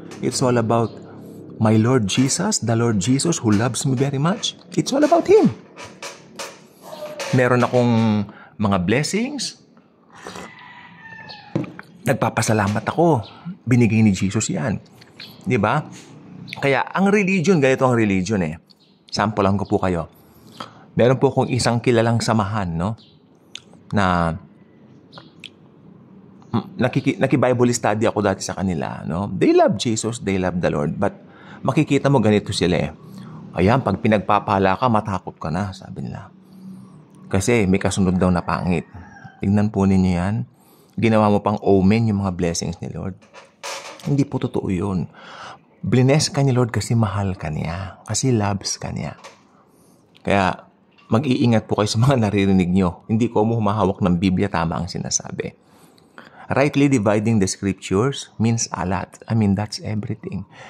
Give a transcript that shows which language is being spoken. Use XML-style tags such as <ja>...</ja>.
<en>It's all about my Lord Jesus, the Lord Jesus who loves me very much. It's all about Him.</en> <tl>Meron akong mga blessings. Nagpapasalamat ako. Binigay ni Jesus yan. Di ba? Kaya ang religion, ganito ang religion Sample lang ko po kayo. Meron po akong isang kilalang samahan, na naki-Bible study ako dati sa kanila,</tl> <en>They love Jesus, they love the Lord,</en> <tl>but makikita mo ganito sila Ayan, pag pinagpapala ka, matakot ka na, sabi nila. Kasi may kasunod daw na pangit. Tingnan po ninyo yan. Ginawa mo pang omen yung mga blessings ni Lord. Hindi po totoo yun. Bless ka ni Lord kasi mahal ka niya. Kasi loves ka niya. Kaya, mag-iingat po kayo sa mga naririnig nyo. Hindi ko mo humahawak ng Biblia, tama ang sinasabi.</tl> <en>Rightly dividing the scriptures means a lot. I mean, that's everything.</en>